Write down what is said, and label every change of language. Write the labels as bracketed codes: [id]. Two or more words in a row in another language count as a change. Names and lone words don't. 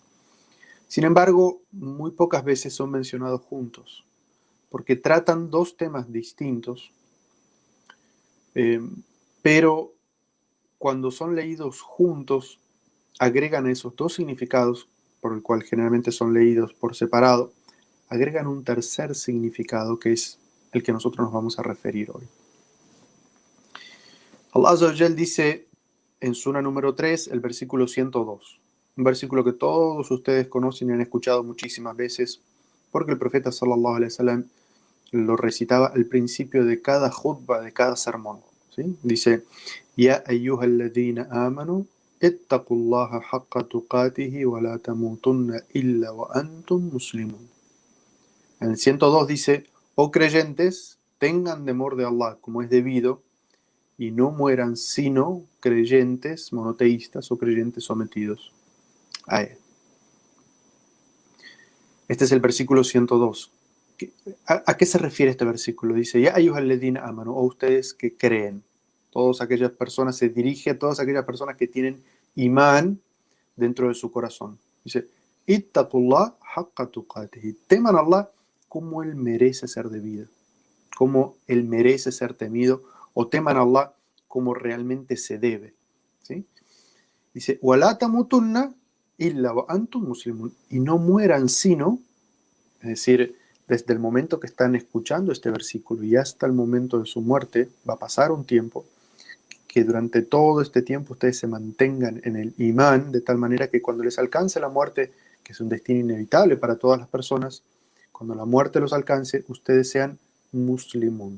[es] Sin embargo, muy pocas veces son mencionados juntos, porque tratan dos temas distintos, pero cuando son leídos juntos, agregan esos dos significados, por el cual generalmente son leídos por separado, agregan un tercer significado que es el que nosotros nos vamos a referir hoy. [ar] الله عز وجل [es] dice en Sura número 3, el versículo 102, un versículo que todos ustedes conocen y han escuchado muchísimas veces, porque el profeta [ar] صلى الله عليه وسلم [es] lo recitaba al principio de cada khutba, de cada sermón, ¿sí? [ar] Dice: يا أيها الذين آمنوا اتقوا الله حق تقاته ولا تموتن إلا وأنتم مسلمون. [es] En el 102 dice: oh creyentes, tengan temor de Allah como es debido y no mueran sino creyentes monoteístas o creyentes sometidos a él. Este es el versículo 102. ¿A qué se refiere este versículo? [ar] Dice: يا أيها الذين آمنوا, [es] o ustedes que creen. Todas aquellas personas, se dirige a todas aquellas personas que tienen imán dentro de su corazón. Dice: [ar] اتقوا الله حق تقاته, [es] teman a Allah como Él merece ser debido, como Él merece ser temido, o teman a Allah como realmente se debe. ¿Sí? Dice, [ar] وَلَا تَمُوتُنَّ إِلَّا وَأَنْتُمْ مُسْلِمُونَ, [es] y no mueran sino, es decir, desde el momento que están escuchando este versículo y hasta el momento de su muerte, va a pasar un tiempo, que durante todo este tiempo ustedes se mantengan en el imán, de tal manera que cuando les alcance la muerte, que es un destino inevitable para todas las personas, cuando la muerte los alcance, ustedes sean muslimun.